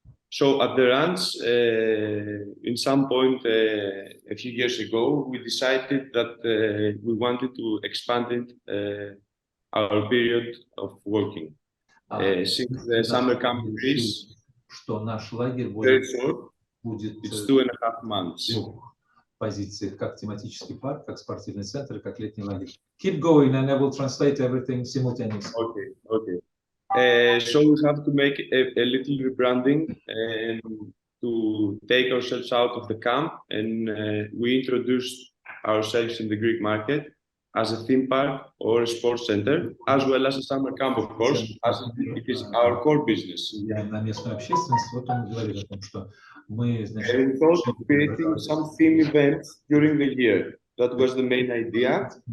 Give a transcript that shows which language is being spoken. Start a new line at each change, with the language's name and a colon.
English: So at the ranch, in some point a few years ago, we decided that we wanted to expand our period of working. Since the summer camp in Greece,
Russian: что наш лагерь будет
English: it's 2.5 months.
Russian: Позиции, как тематический парк, как спортивный центр, как летний лагерь.
English: Keep going and I will translate everything simultaneously. Okay, okay. So we have to make a little rebranding to take ourselves out of the camp, and we introduced ourselves in the Greek market as a theme park or a sports center, as well as a summer camp, of course, as it is our core business.
Russian: На местную общественность, вот он говорит о том, что мы, значит,
English: and we thought of creating some theme events during the year. That was the main idea.